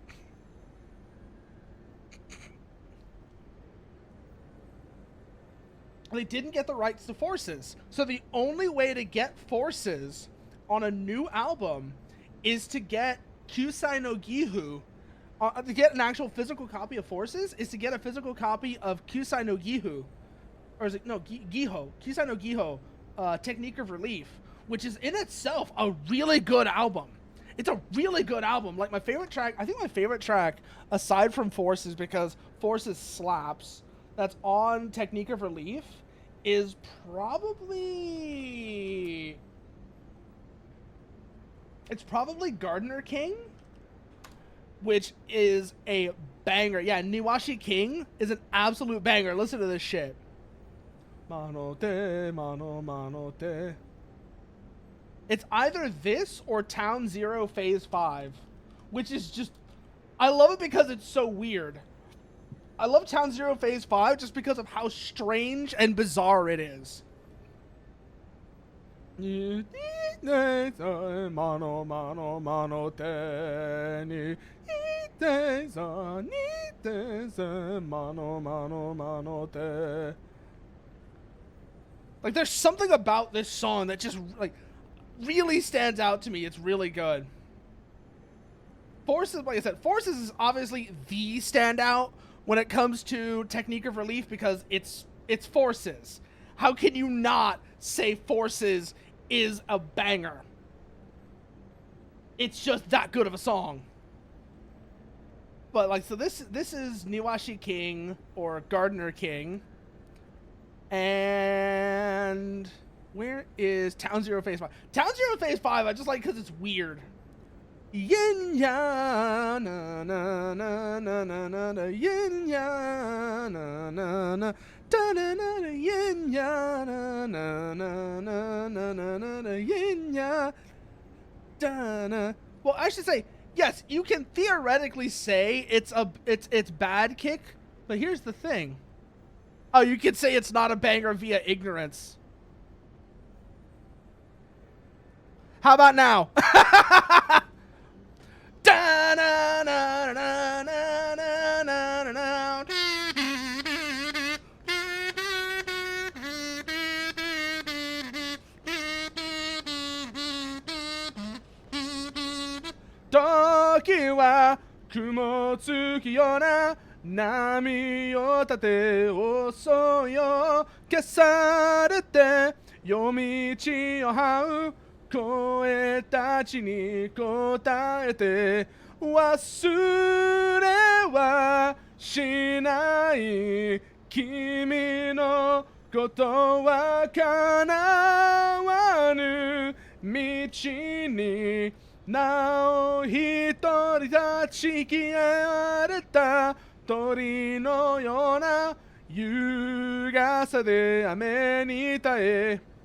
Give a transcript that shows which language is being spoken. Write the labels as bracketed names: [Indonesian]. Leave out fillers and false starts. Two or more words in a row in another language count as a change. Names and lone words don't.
[English] They didn't get the rights to Forces. So the only way to get Forces on a new album is to get Kyusai no Gihu. To get an actual physical copy of Forces is to get a physical copy of Kyusai no Gihu. Or is it, no, Giho. Kyusai no Giho, Technique of Relief, which is in itself a really good album. It's a really good album. Like, my favorite track, I think my favorite track, aside from Forces, because Forces slaps, that's on Technique of Relief, is probably... It's probably Gardener King, which is a banger. Yeah, Niwashi King is an absolute banger. Listen to this shit. Mano te, mano te. It's either this or Town Zero Phase 5, which is just... I love it because it's so weird. I love Town Zero Phase 5 just because of how strange and bizarre it is. Mano, mano, mano te. Mano, mano, mano te. Like, there's something about this song that just, like, really stands out to me. It's really good. Forces, like I said, Forces is obviously the standout when it comes to Technique of Relief because it's Forces. How can you not say Forces is a banger? It's just that good of a song. But, like, so this is Niwashi King or Gardener King. And where is Town Zero Phase 5? Town Zero Phase 5, I just like because it's weird. Yin ya na na na na na na na yin ya na na na da na na na yin ya na na na na na na na yin ya da na. Well, I should say yes. You can theoretically say it's bad kick, but here's the thing. Oh, you could say it's not a banger via ignorance. How about now? Da na na na na na na na. Toki wa kumo tsuki yo na. [Japanese] 波を立て遅いよ消されて夜道を這う声たちに答えて忘れはしない君のことは叶わぬ道になお一人立ち消えれた鳥のような優雅さで雨に耐え